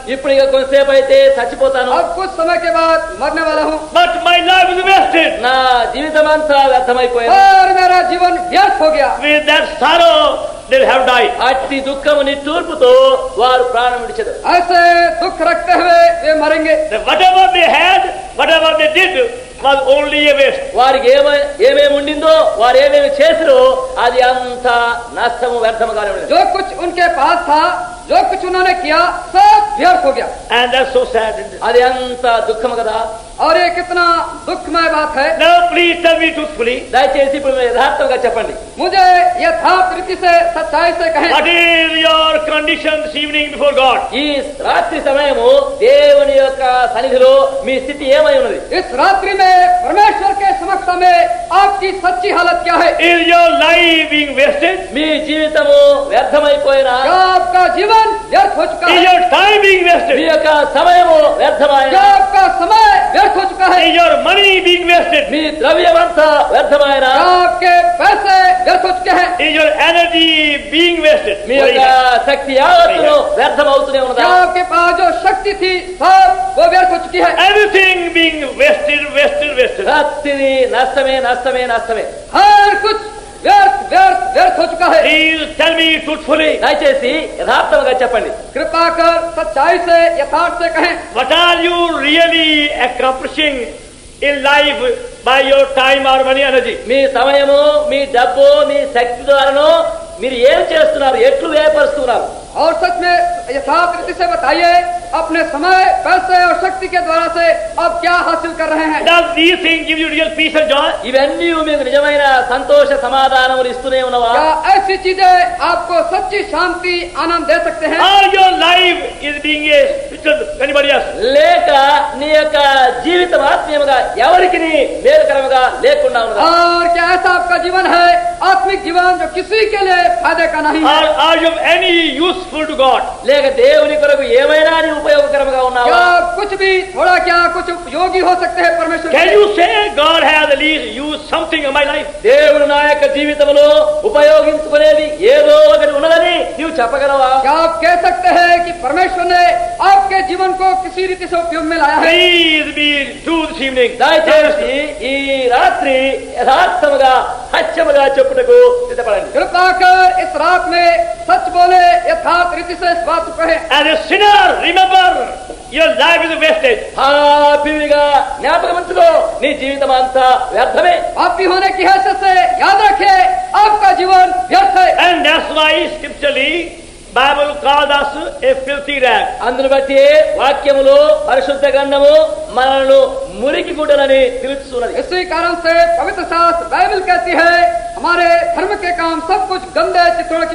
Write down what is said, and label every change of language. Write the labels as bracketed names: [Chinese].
[Telugu] ఇప్పుడు ఇక కొంతసేపు అయితే చచ్చిపోతాను. [Hindi] अब कुछ समय के बाद मरने वाला हूँ [English] But my life is wasted. [Telugu] నా జీవితం అంతా వ్యర్థమైపోయింది. [Hindi] और मेरा जीवन व्यर्थ हो गया. [English] With that sorrow, they'll have died. [Telugu] అట్టి దుఃఖము నిట్టూర్పుతో వారు ప్రాణం విడిచెదరు. [Hindi] ऐसे दुख रखते हुए वे मरेंगे. [English] That whatever they had, whatever they did, was only a waste. [Telugu] వారికి ఏమేమి ఉండిందో, వారు ఏమేమి చేసిరో అది అంత నష్టము వ్యర్థముగానే ఉండేది. [Hindi] जो कुछ उनके पास था, जो कुछ उन्होंने किया, सब व्यर्थ हो गया. [English] And that's so sad. Isn't it? [Telugu] అది అంత దుఃఖము కదా. [Hindi] और ये कितना दुखमय बात है. [English] Now please tell me truthfully, [Telugu] దయచేసి ఇప్పుడు మీరు యథార్థంగా చెప్పండి. [Hindi] मुझे यथार्थ रीति से सच्चाई से कहें, [English] what is your condition this evening before God? [Telugu] ఈ రాత్రి సమయము దేవుని యొక్క సన్నిధిలో మీ స్థితి ఏమై ఉన్నది? [Hindi] इस रात्रि में परमेश्वर के समक्ष में आपकी सच्ची हालत क्या है? [English] Is your life being wasted? [Telugu] మీ జీవితము వ్యర్థమైపోయినా, [Hindi] क्या आपका जीवन व्यर्थ हो चुका [English] Is [Hindi] है? [English] your time being [Telugu] మీ [English] wasted? [Telugu] యొక్క సమయము [Hindi] क्या [Telugu] వ్యర్థమైనా, [Hindi] आपका समय व्यर्थ हो चुका है? [English] Is your money being wasted? [Telugu] మీ ద్రవ్యమంతా వ్యర్థమైనా, [Hindi] क्या आपके पैसे व्यर्थ हो चुके हैं? [English] Is your energy being wasted? [Telugu] మీ యొక్క శక్తి యావత్తును వ్యర్థమవుతూనే ఉన్నదా? [Hindi] क्या आपके पास जो शक्ति थी सब वो व्यर्थ हो चुकी है? [English] Everything being wasted, wasted, wasted. [Telugu] ప్రతిది నష్టమే, నష్టమే, నష్టమే. [Hindi] हर कुछ व्यर्थ व्यर्थ व्यर्थ हो चुका है. [English] Please tell me truthfully, [Telugu] దయచేసి యథార్థంగా చెప్పండి. [Hindi] कृपा कर सच्चाई से यथार्थ से कहें, [English] what are you really accomplishing in life by your time or money energy? [Telugu] మీ సమయము, మీ డబ్బు, మీ శక్తి ద్వారాను మీరు ఏం చేస్తున్నారు, ఎట్లు వ్యయపరుస్తున్నారు? [Hindi] और सच में यथार्थ रीति से बताइए, अपने समय, पैसे और शक्ति के द्वारा से आप क्या हासिल कर रहे हैं? [English] Does these things give you real peace and joy? [Telugu] ఇవన్నీ మీకు నిజమైన సంతోష సమాధానములు ఇస్తూనే ఉన్నవా? [Hindi] क्या ऐसी ऐसी चीजें आपको सच्ची शांति आनंद दे सकते हैं। [English] Or your life is being a spiritual to anybody else. [Telugu] లేక నీ యొక్క జీవితం ఆత్మీయముగా ఎవరికి మేలుకరముగా లేకుండా ఉన్నదా? [Hindi] और क्या ऐसा आपका जीवन है आत्मिक जीवन जो किसी के लिए फायदे का नहीं है? [English] Or are you any useful to God? [Telugu] లేక దేవుని కొరకు ఏమైనా నీ ఉపయోగకరముగా ఉన్నావా? [Hindi] क्या कुछ भी थोड़ा क्या कुछ उपयोगी हो सकते हैं परमेश्वर [English] Can [Hindi] के? [English] you say God has at least used something in my life? [Telugu] దేవుడు నా యొక్క జీవితంలో ఉపయోగించుకునేది ఏదో ఒకటి ఉన్నదని నీవు చెప్పగలవా? [Hindi] क्या आप कह सकते हैं कि परमेश्वर ने आपके जीवन को किसी रीति से उपयोग में लाया है? [English] Please be true this evening. [Telugu] దయచేసి ఈ రాత్రి యథార్థముగా సత్యముగా చెప్పుటకు సిద్ధపడండి. [Hindi] कृपा कर इस रात में सच बोले, यथार्थ रीति से इस बात को कहे। [English] As a sinner, remember your life is wasted. [Telugu] పాపిగా జ్ఞాపకమంచుకో నీ జీవితం అంతా వ్యర్థమే. [Hindi] पापी होने की हैसियत से याद रखे आपका जीवन व्यर्थ है। [English] And that's why scripturally Bible called us a filthy rag. [Telugu] అందును బట్టి వాక్యములో పరిశుద్ధ గ్రంథము మనల్ని మురికి గుడ్డలని పిలుస్తున్నది. [Hindi] इसी कारण से पवित्र शास्त्र बाइबल कहती है हमारे धर्म के काम सब कुछ गंदे चित्रों की